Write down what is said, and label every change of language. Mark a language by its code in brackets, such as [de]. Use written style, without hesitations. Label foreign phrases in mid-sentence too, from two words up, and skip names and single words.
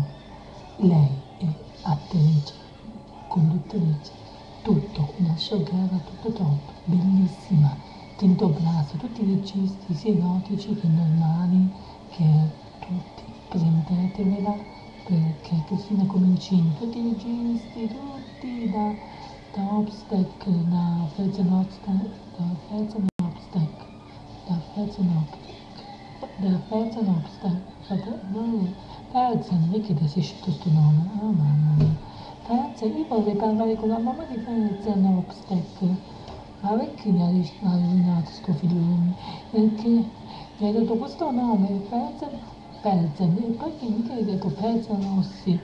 [it] Lei è attrice, conduttrice, tutto, una showgirl a tutto top, bellissima, Tinto Brasso, tutti i registi, sia erotici che normali, che tutti, presentatevela perché Cristina Comincini, tutti i registi, tutti da Obstack, da Felsen Obstack, da Felsen Obstack, da Felsen Obstack, da Felsen Obstack, Felsen, perché ti sei scelto sto nome? Oh mamma mia. Felsen, io vorrei parlare con la mamma di Felsen Obstack. Ma perché mi ha rovinato sto figlione? Perché mi hai dato questo nome, Felsen, e poi che mica hai detto Felsen Rossi?